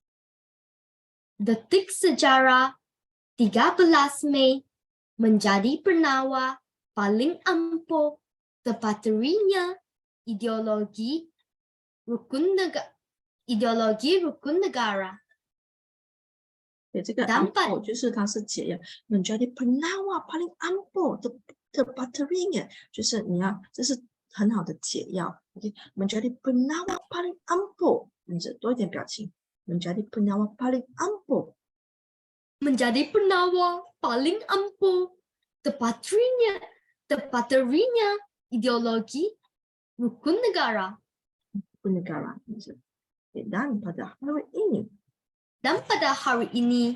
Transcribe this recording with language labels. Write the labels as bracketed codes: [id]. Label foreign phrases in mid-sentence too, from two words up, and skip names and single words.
[ms] Detik sejarah 13 Mei menjadi penawa paling ampuh terpaterinya ideologi rukun negara. [zh] 这个 [ms] ampuh [zh] 就是它是解药 [ms] menjadi penawa paling ampuh terpaterinya [zh] 就是你要这是很好的解药 [ms] menjadi penawa paling ampuh [zh] 多一点表情 [ms] menjadi penawa paling ampuh. Menjadi penawa paling ampuh terpaterinya ideologi rukun negara. Dan pada hari ini